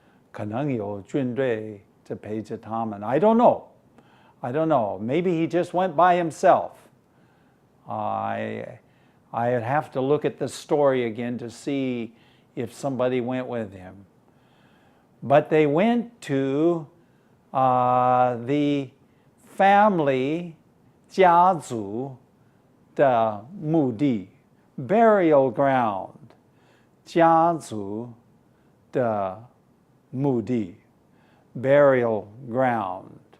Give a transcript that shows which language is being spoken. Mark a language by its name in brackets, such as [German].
[Chinese] 可能有军队在陪着他们. [English] I don't know. Maybe he just went by himself. I'd have to look at the story again to see if somebody went with him. But they went to the family [Chinese] 家族的墓地, [English] burial ground. [Chinese] 家族的墓地, [English] burial ground.